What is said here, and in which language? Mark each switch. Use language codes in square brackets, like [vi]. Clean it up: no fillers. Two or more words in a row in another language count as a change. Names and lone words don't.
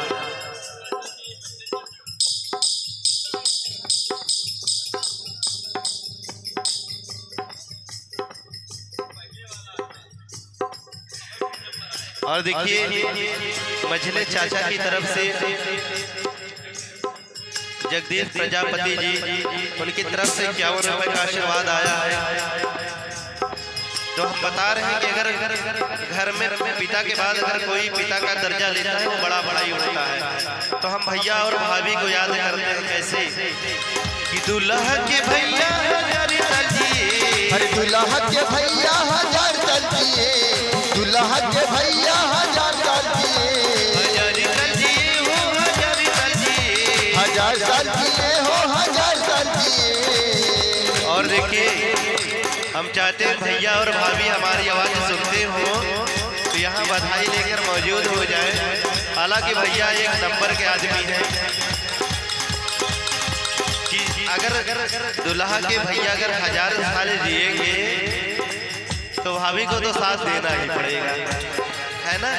[hi] और देखिए मझले चाचा की तरफ से जगदीश प्रजापति जी उनकी तरफ से 51 रुपए का आशीर्वाद आया है। तो हम बता रहे हैं कि अगर घर में पिता के बाद अगर कोई पिता का दर्जा लेता है वो बड़ा ही होता है। तो हम भैया और भाभी को याद करते हैं कैसे कि दुल्हा के भैया हजार साल जिए, दुल्हा के भैया हजार साल जिए, दूल्हा के भैया हजार साल जिए, हजार साल जिए हो, हजार साल जिए, हजार साल जिए हो, हजार साल जिए। और देखिए हम चाहते हैं भैया और भाभी हमारी आवाज़ सुनते हो तो यहाँ बधाई लेकर मौजूद हो जाए। हालांकि भैया एक नंबर के आदमी हैं कि अगर दुल्हा के भैया अगर हजार साल जिएंगे तो भाभी को तो साथ देना ही पड़ेगा, है ना।